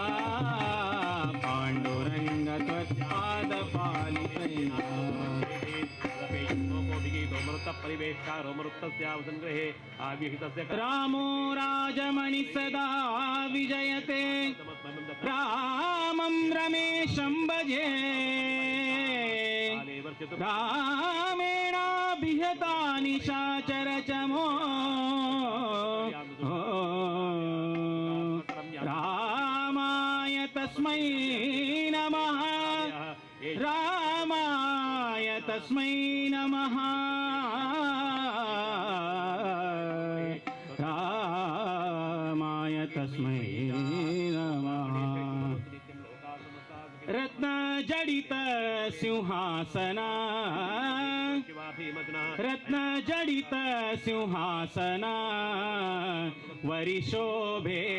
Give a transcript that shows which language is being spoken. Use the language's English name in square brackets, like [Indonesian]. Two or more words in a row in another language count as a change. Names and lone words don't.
[Kannada] ಪಾಂಡುರಂಗ ತ್ವತ್ಪಾದ ಪಾಲಿಸಯ್ಯ [Sanskrit] ರಾಮೋ ರಾಜಮಣಿ ಸದಾ ವಿಜಯತೆ ರಾಮಂ ರಮೇಶಂ ಭಜೆ ರಾಮೇಣಾಭಿಹತಾ ನಿಶಾಚರ ಚಮೋ ರಾಮಾಯ ತಸ್ಮೈ ನಮಃ ರಾಮಾಯ ತಸ್ಮೈ ನಮಃ ರಾಮಾಯ ತಸ್ಮೈ ನಮಃ [Kannada] ರತ್ನ ಜಡಿತ ಸಿಂಹಾಸನ ರತ್ನ ಜಡಿತ ಸಿಂಹಾಸನ ವರಿಶೋಭೆ